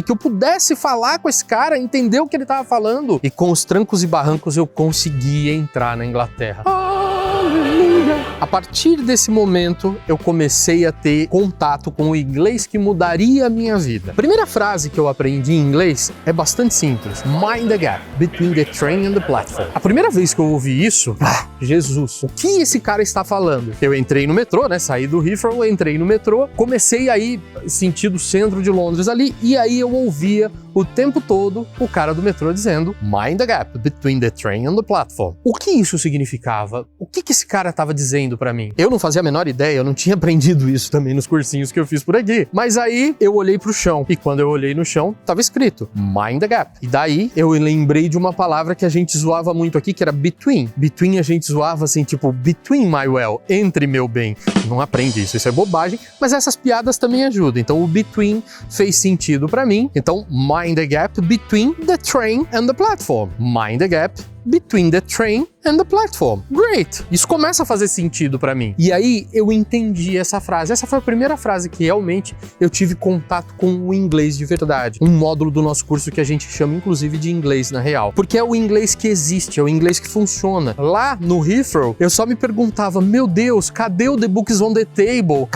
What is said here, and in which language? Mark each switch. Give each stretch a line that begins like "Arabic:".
Portuguese: Que eu pudesse falar com esse cara, entender o que ele tava falando. E com os trancos e barrancos eu consegui entrar na Inglaterra. A partir desse momento, eu comecei a ter contato com o inglês que mudaria a minha vida. A primeira frase que eu aprendi em inglês é bastante simples.
English: Mind the gap between the train and the platform.
Portuguese: A primeira vez que eu ouvi isso, Jesus, o que esse cara está falando? Eu entrei no metrô, né? Saí do Heathrow, entrei no metrô, comecei aí sentido centro de Londres ali, e aí eu ouvia o tempo todo o cara do metrô dizendo
English: Mind the gap between the train and the platform.
Portuguese: O que isso significava? O que esse cara estava dizendo pra mim? Eu não fazia a menor ideia, eu não tinha aprendido isso também nos cursinhos que eu fiz por aqui. Mas aí eu olhei pro chão, e quando eu olhei no chão, tava escrito
English: Mind the gap.
Portuguese: E daí eu lembrei de uma palavra que a gente zoava muito aqui, que era between. Between a gente zoava assim, tipo,
English: between my well,
Portuguese: entre meu bem. Não aprende isso é bobagem, mas essas piadas também ajudam. Então o between fez sentido pra mim.
English: Então, mind the gap between the train and the platform. Mind the gap between the train and the platform. Great!
Portuguese: Isso começa a fazer sentido pra mim. E aí eu entendi essa frase. Essa foi a primeira frase que realmente eu tive contato com o inglês de verdade. Um módulo do nosso curso que a gente chama inclusive de inglês na real. Porque é o inglês que existe, é o inglês que funciona. Lá no Heathrow, eu só me perguntava, meu Deus, cadê o
English: The Books on the Table?